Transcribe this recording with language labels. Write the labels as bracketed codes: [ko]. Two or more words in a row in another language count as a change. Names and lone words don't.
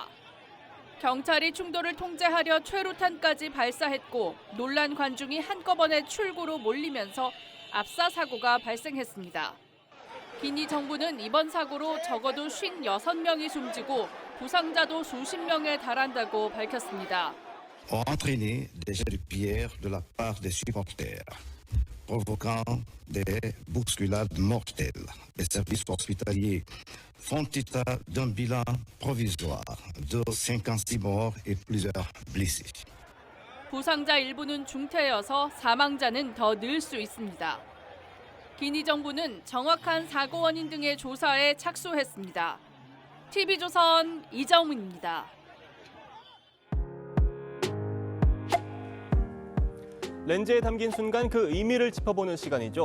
[ko] 경찰이 충돌을 통제하려 최루탄까지 발사했고 놀란 관중이 한꺼번에 출구로 몰리면서 압사 사고가 발생했습니다. 기니 정부는 이번 사고로 적어도 56명이 숨지고 부상자도 수십 명에 달한다고 밝혔습니다. [fr] entraîné des jets de pierre de la part des supporters, provoquant des bousculades mortelles. Les services hospitaliers font état d'un bilan provisoire de 56 morts et plusieurs blessés. [ko] 부상자 일부는 중태여서 사망자는 더 늘 수 있습니다. 기니 정부는 정확한 사고 원인 등의 조사에 착수했습니다. TV조선 이정은입니다. 렌즈에 담긴 순간 그 의미를 짚어보는 시간이죠.